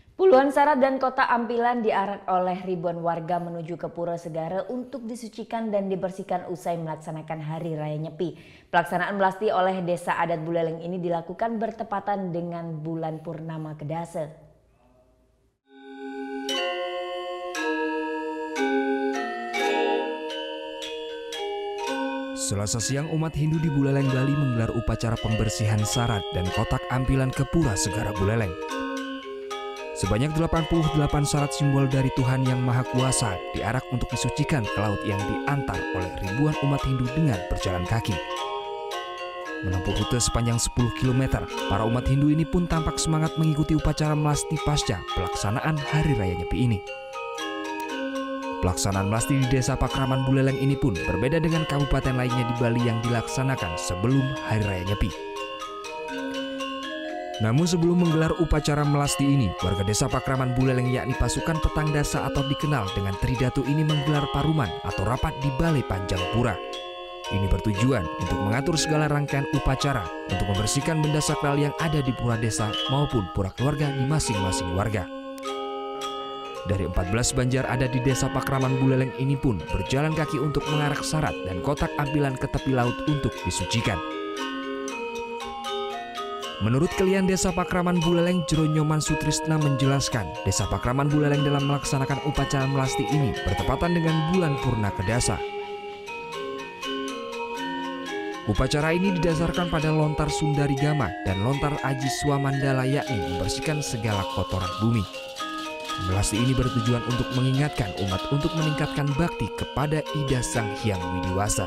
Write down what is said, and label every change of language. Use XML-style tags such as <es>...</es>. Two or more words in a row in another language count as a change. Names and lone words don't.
<id>Puluhan sarat dan kotak ampilan diarak oleh ribuan warga menuju ke Pura Segara untuk disucikan dan dibersihkan usai melaksanakan Hari Raya Nyepi. Pelaksanaan melasti oleh Desa Adat Buleleng ini dilakukan bertepatan dengan bulan purnama Kedasa. Selasa siang umat Hindu di Buleleng, Bali menggelar upacara pembersihan sarat dan kotak ampilan ke Pura Segara Buleleng. Sebanyak 88 sarat simbol dari Tuhan Yang Maha Kuasa diarak untuk disucikan ke laut yang diantar oleh ribuan umat Hindu dengan berjalan kaki. Menempuh rute sepanjang 10 km, para umat Hindu ini pun tampak semangat mengikuti upacara melasti pasca pelaksanaan Hari Raya Nyepi ini. Pelaksanaan melasti di Desa Pakraman Buleleng ini pun berbeda dengan kabupaten lainnya di Bali yang dilaksanakan sebelum Hari Raya Nyepi. Namun sebelum menggelar upacara melasti ini, warga Desa Pakraman Buleleng yakni pasukan Petang Dasa atau dikenal dengan Tridatu ini menggelar paruman atau rapat di Balai Panjang Pura. Ini bertujuan untuk mengatur segala rangkaian upacara untuk membersihkan benda sakral yang ada di pura desa maupun pura keluarga di masing-masing warga. Dari 14 banjar ada di Desa Pakraman Buleleng ini pun berjalan kaki untuk mengarak sarat dan kotak ampilan ke tepi laut untuk disucikan. Menurut Kelian Desa Pakraman Buleleng, Jero Nyoman Sutrisna menjelaskan, Desa Pakraman Buleleng dalam melaksanakan upacara melasti ini bertepatan dengan bulan Purna Kedasa. Upacara ini didasarkan pada lontar Sundarigama dan lontar Aji Swamandala yakni membersihkan segala kotoran bumi. Melasti ini bertujuan untuk mengingatkan umat untuk meningkatkan bakti kepada Ida Sang Hyang Widiwasa.</id>